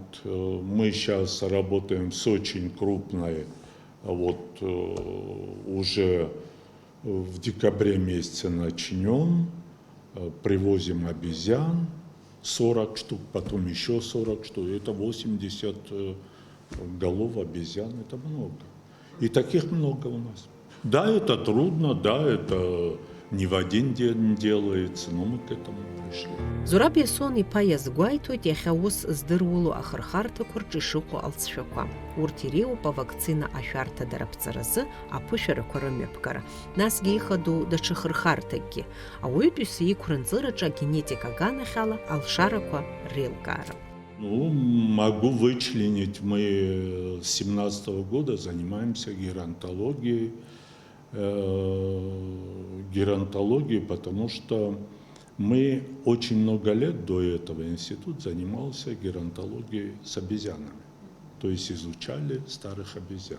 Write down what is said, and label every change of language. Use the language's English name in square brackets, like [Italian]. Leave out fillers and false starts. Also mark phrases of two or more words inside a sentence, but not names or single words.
[Russian] Мы сейчас работаем с очень крупной, вот уже в декабре месяце начнем, привозим обезьян, 40 штук, потом еще 40 штук, это 80 голов обезьян, это много. И таких много у нас. Да, это трудно, да, это не в один день делается, но мы к этому пришли. [Abkhazian] Зураб Иасон иԥа иазгәаиҭоит иахьа ус здыруало ахырхарҭақәа рҿы ишыҟоу алҵшәақәа. Урҭ иреиуоуп авакцина ашәарҭа дараԥҵаразы аԥышәарақәа рымҩаԥгара. Насгьы ихадоу даҽа хырхарҭакгьы. Ауаҩытәыҩса иқәра-нҵыраҿы агенетика аганахь ала алшарақәа реилкаара. [Russian] Ну, могу вычленить, мы с 17 года занимаемся геронтологией, потому что мы очень много лет до этого институт занимался геронтологией с обезьянами, то есть изучали старых обезьян.